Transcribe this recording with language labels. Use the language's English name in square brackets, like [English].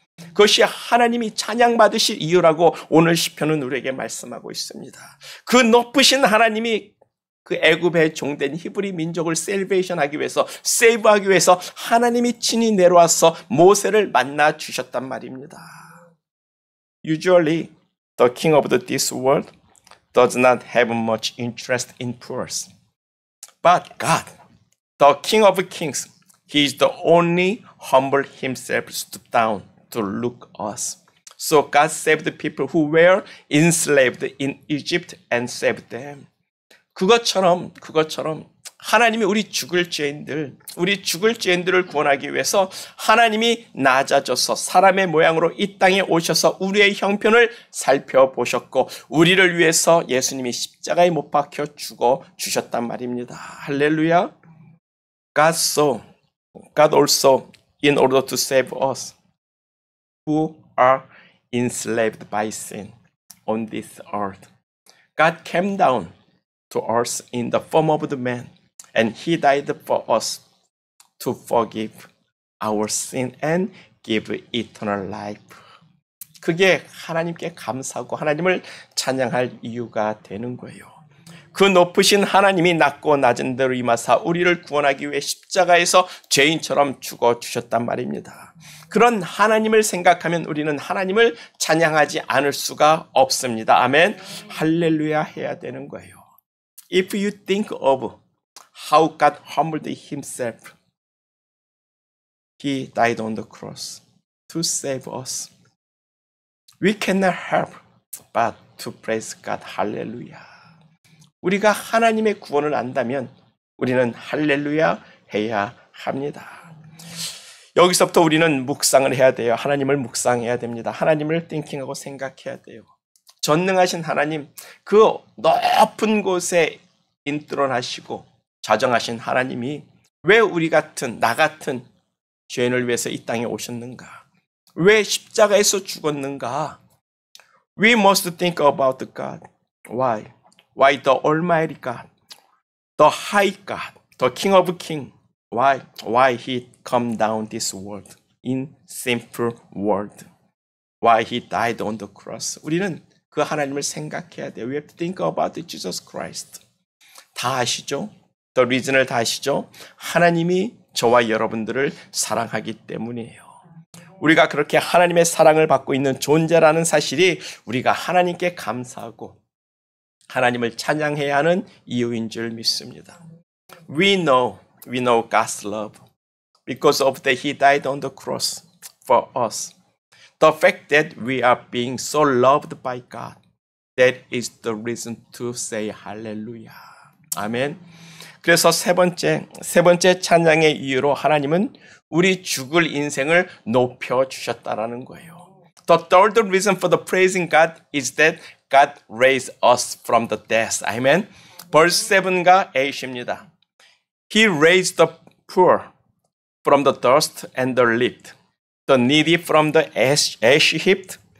[Korean] 그것이 하나님이 찬양받으실 이유라고 오늘 시편은 우리에게 말씀하고 있습니다. 그 높으신 하나님이 그 애굽에 종된 히브리 민족을 세이브하기 위해서 하나님이 친히 내려와서 모세를 만나 주셨단 말입니다. [English] Usually, the king of this world does not have much interest in poor. But God, the King of Kings, He is the only humble Himself stoop down to look us. So God saved the people who were enslaved in Egypt and saved them. [Korean] 그것처럼 하나님이 우리 죽을 죄인들을 구원하기 위해서 하나님이 낮아져서 사람의 모양으로 이 땅에 오셔서 우리의 형편을 살펴보셨고 우리를 위해서 예수님이 십자가에 못 박혀 죽어 주셨단 말입니다. 할렐루야. [English] God also in order to save us who are enslaved by sin on this earth. God came down to earth in the form of the man. And He died for us to forgive our sin and give eternal life. [Korean] 그게 하나님께 감사하고 하나님을 찬양할 이유가 되는 거예요. 그 높으신 하나님이 낮고 낮은 대로 임하사 우리를 구원하기 위해 십자가에서 죄인처럼 죽어주셨단 말입니다. 그런 하나님을 생각하면 우리는 하나님을 찬양하지 않을 수가 없습니다. 아멘. 할렐루야 해야 되는 거예요. [English] If you think of how God humbled Himself, He died on the cross to save us. We cannot help but to praise God. [Korean] 할렐루야. 우리가 하나님의 구원을 안다면 우리는 할렐루야 해야 합니다. 여기서부터 우리는 묵상을 해야 돼요. 하나님을 묵상해야 됩니다. 하나님을 띵킹하고 생각해야 돼요. 전능하신 하나님, 그 높은 곳에 인트론하시고 자정하신 하나님이 왜 우리 같은 나 같은 죄인을 위해서 이 땅에 오셨는가? 왜 십자가에서 죽었는가? [English] We must think about God. Why? Why the Almighty God, the High God, the King of Kings? Why? Why He come down this world in sinful world? Why He died on the cross? [Korean] 우리는 그 하나님을 생각해야 돼요. [English] We have to think about Jesus Christ. [Korean] 다 아시죠? [English] The reason [Korean] 을 다 아시죠? 하나님이 저와 여러분들을 사랑하기 때문이에요. 우리가 그렇게 하나님의 사랑을 받고 있는 존재라는 사실이 우리가 하나님께 감사하고 하나님을 찬양해야 하는 이유인 줄 믿습니다. [English] We know God's love because of that He died on the cross for us. The fact that we are being so loved by God, that is the reason to say hallelujah. [Korean] 아멘. 그래서 세 번째 찬양의 이유로 하나님은 우리 죽을 인생을 높여주셨다라는 거예요. [English] The third reason for the praising God is that God raised us from the death. [Korean] 아멘. Verse 7과 8입니다. [English] He raised the poor from the dust and the lift, the needy from the ash heap.